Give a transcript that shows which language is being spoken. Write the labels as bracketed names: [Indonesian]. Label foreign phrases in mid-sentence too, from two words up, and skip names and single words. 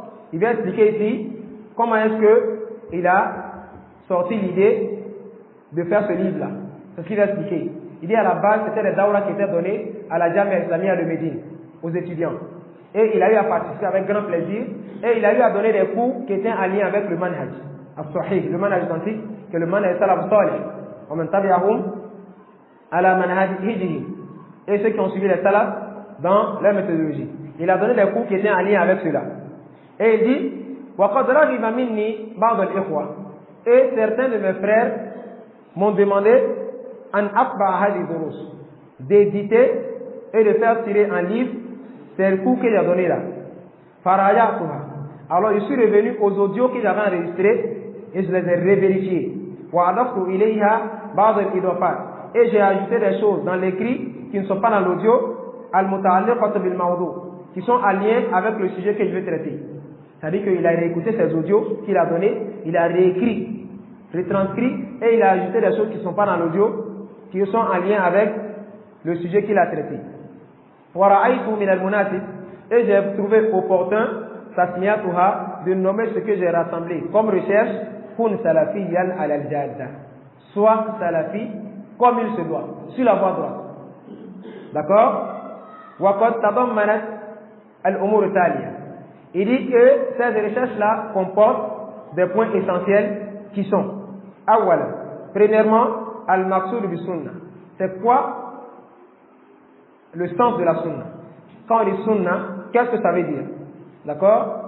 [French] Il vient expliquer ici comment est-ce que il a sorti l'idée de faire ce livre-là. C'est ce qu'il va expliquer. Il dit à la base, c'était les daura qui étaient donnés à la Jamia Islamia de Médine, aux étudiants. Et il a eu à participer avec grand plaisir, et il a eu à donner des cours qui étaient en lien avec le [Arabic] منهج، الصحيح, [French] le manhaj authentique, que le [Arabic] منهج سلف صالح, ومن تبعهم على منهج هجري, [French] et ceux qui ont suivi les salafs dans leur méthodologie. Il a donné des cours qui étaient en lien avec cela. Et il dit, [Arabic] وقد رغب مني بعض الإخوة, [French] et certains de mes frères m'ont demandé [Arabic] أن أطبع هذه دروس, [French] d'éditer et de faire tirer un livre. C'est le cours qu'il a donné là. [Arabic] Farayatuha. [French] Alors je suis revenu aux audios qu'il avait enregistrés et je les ai revérifiés. [Arabic] وأضفت إليها بعض الإضافات. [French] Et j'ai ajouté des choses dans l'écrit qui ne sont pas dans l'audio, [Arabic] المتعلقات بالموضوع', [French] qui sont en lien avec le sujet que je vais traiter. C'est-à-dire qu'il a réécouté ces audios qu'il a donnés, il a réécrit, retranscrit et il a ajouté des choses qui ne sont pas dans l'audio, qui sont en lien avec le sujet qu'il a traité. Et j'ai trouvé opportun de nommer ce que j'ai rassemblé comme recherche [Arabic] كن سلفيا الجادة, [French] soit salafi comme il se doit, sur la voie droite. D'accord? [Arabic] وقد تضمنت الأمور تالية. [French] Il dit que ces recherches-là comportent des points essentiels qui sont awwal, premièrement, [Arabic] المقصود بالسنة. [French] C'est quoi le sens de la sunna? Quand on dit sunna, qu'est-ce que ça veut dire? D'accord?